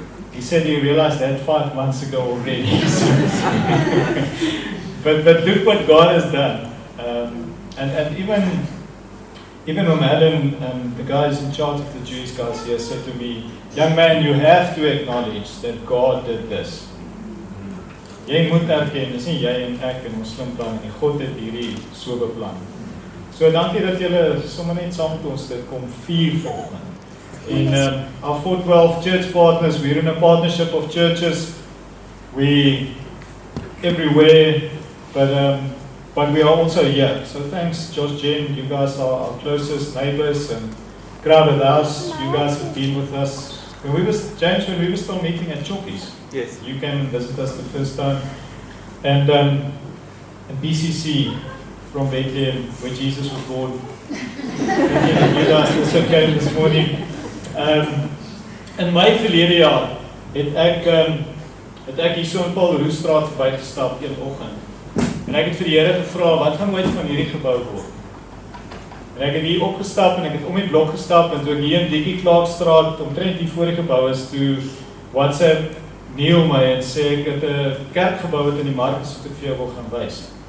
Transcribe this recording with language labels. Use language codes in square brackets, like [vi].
[en] He said, you realized that 5 months ago already. but look what God has done. And even when Alan, the guys in charge of the Jewish guys here, said to me, young man, you have to acknowledge that God did this. [af] Jy moet erken, dis nie jy en ek en ons slim plan nie. God het hierdie so beplan. So dankie dat julle sommer net saam met ons dit kom vier vanoggend. [en] In our 412 church partners, we're in a partnership of churches. We everywhere, but we are also here. So thanks, Josh, Jen, you guys are our closest neighbors and crowded house. You guys have been with us. When we were still meeting at Chokkies. Yes. You came and visited us the first time. And BCC from Bethlehem, where Jesus was born. You guys also came this morning. [af] In my verlede jaar het ek hier so in Paul Roestraat verbygestap een oggend. En ek het vir die Here gevra, wat gaan ooit van hierdie gebou word? En ek het hier opgestap en ek het om die blok gestap en toe ek hier in Dikkie Klaakstraat omtrent die vorige gebou is toe WhatsApp Neil my en sê ek het 'n kerk gebou wat in die Markus wat ek vir jou wil gaan wys.